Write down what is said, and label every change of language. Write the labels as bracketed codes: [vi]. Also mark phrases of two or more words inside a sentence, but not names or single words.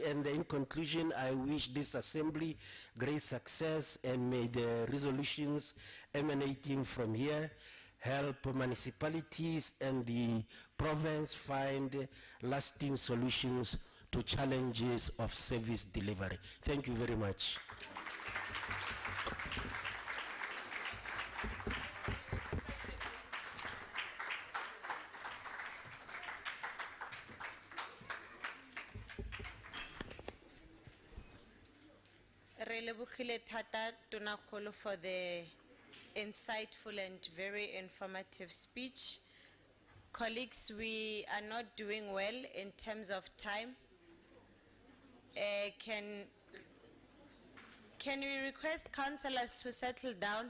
[en] And in conclusion, I wish this assembly great success, and may the resolutions emanating from here help municipalities and the province find lasting solutions to challenges of service delivery. Thank you very much. [tn] Re lebogile thata Tonakgolo [en] for the insightful and very informative speech. Colleagues, we are not doing well in terms of time. Can we request councillors to settle down?